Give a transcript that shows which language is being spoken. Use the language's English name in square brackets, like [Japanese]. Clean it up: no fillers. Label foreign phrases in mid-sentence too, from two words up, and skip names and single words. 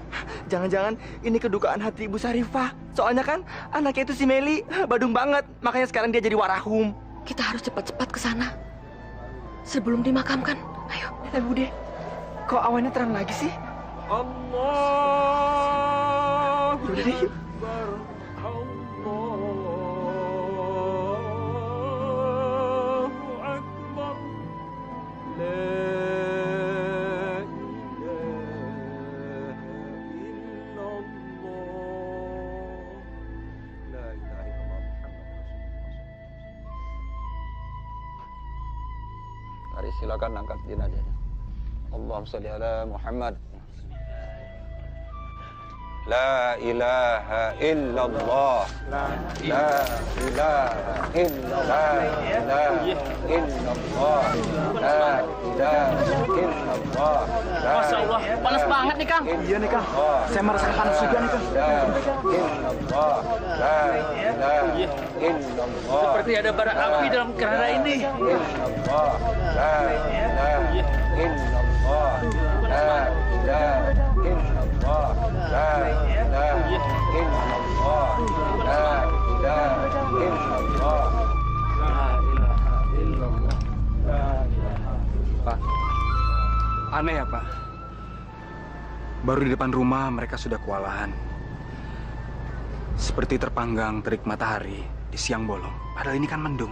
[Indonesian] Jangan-jangan ini kedukaan hati Ibu Sarifah. Soalnya kan anaknya itu si Meli badung banget, makanya sekarang dia jadi warahum. Kita harus cepat-cepat ke sana sebelum dimakamkan. Ayo. Bude, kok awannya terang lagi sih? [Arabic] Allahu [Indonesian] Udah deh, yuk. [Arabic] أكبر. الله أكبر. لا إله إلا الله. لا إله إلا الله محمد رسول الله. [Indonesian] Mari silakan angkat jenazahnya. [Arabic] اللهم صل على محمد. لا إله إلا الله. لا إله إلا الله. لا إله إلا الله. لا إله إلا الله. ما شاء الله, [Indonesian] panas banget nih, Kang. Iya nih, Kang. Saya merasakan panas juga nih, Kang. [Arabic] لا إلا الله. لا إله إلا الله. [Indonesian] Seperti ada bara api dalam kerana ini. [Arabic] إلا الله. لا إله إلا الله. لا إله إلا الله. لا إله إلا الله. لا إله إلا الله. [Indonesian] Pak, aneh ya Pak. Baru di depan rumah mereka sudah kewalahan. Seperti terpanggang terik matahari di siang bolong. Padahal ini kan mendung.